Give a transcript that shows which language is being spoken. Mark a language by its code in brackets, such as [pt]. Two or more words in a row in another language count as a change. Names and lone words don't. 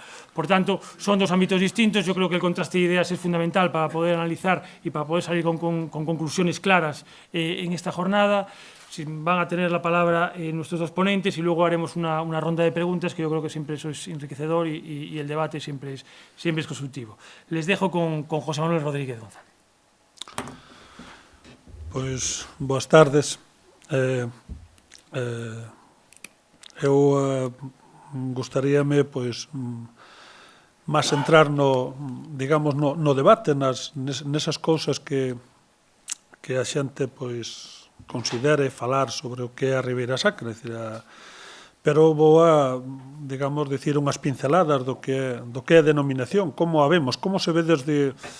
[es] Por tanto, son dos ámbitos distintos. Yo creo que el contraste de ideas es fundamental para poder analizar y para poder salir con conclusiones claras en esta jornada. Van a tener la palabra nuestros dos ponentes y luego haremos una ronda de preguntas, que yo creo que siempre eso es enriquecedor y el debate siempre es constructivo. Les dejo con José Manuel Rodríguez González. [gl] Pois, boas tardes. Eu gustaríame, pois, máis entrar no debate, nesas cousas que a xente, pois, considere falar sobre o que é a Ribeira Sacra, pero vou a, digamos, dicir unhas pinceladas do que é a denominación, como a vemos, como se ve desde